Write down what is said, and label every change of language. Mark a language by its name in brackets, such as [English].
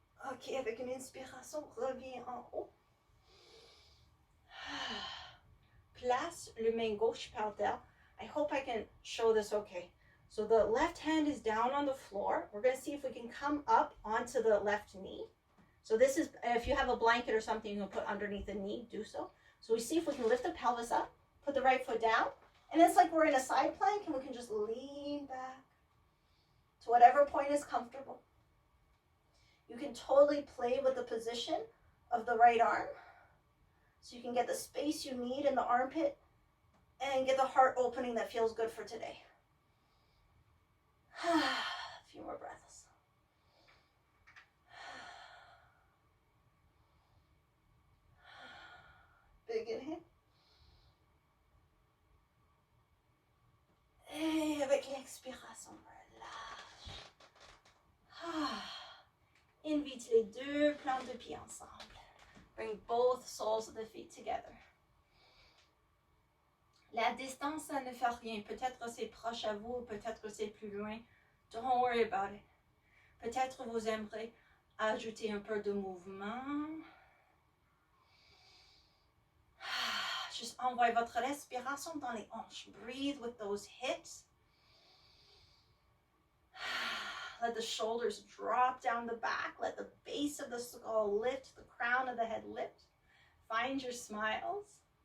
[French] Ok, avec une inspiration, reviens en haut. Place le main gauche par terre. [English] I hope I can show this okay. So the left hand is down on the floor. We're going to see if we can come up onto the left knee. So this is, if you have a blanket or something you can put underneath the knee, do so. So we see if we can lift the pelvis up, put the right foot down, and it's like we're in a side plank and we can just lean back to whatever point is comfortable. You can totally play with the position of the right arm so you can get the space you need in the armpit and get the heart opening that feels good for today. A few more breaths. Big inhale. [French] Et avec l'expiration, relâche. Invite les deux plantes de pied ensemble. [English] Bring both soles of the feet together. [French] La distance, ça ne fait rien. Peut-être c'est proche à vous, peut-être c'est plus loin. [English] Don't worry about it. [French] Peut-être vous aimerez ajouter un peu de mouvement. Juste envoyez votre respiration dans les hanches. [English] Breathe with those hips. Let the shoulders drop down the back. Let the base of the skull lift, the crown of the head lift. Find your smiles.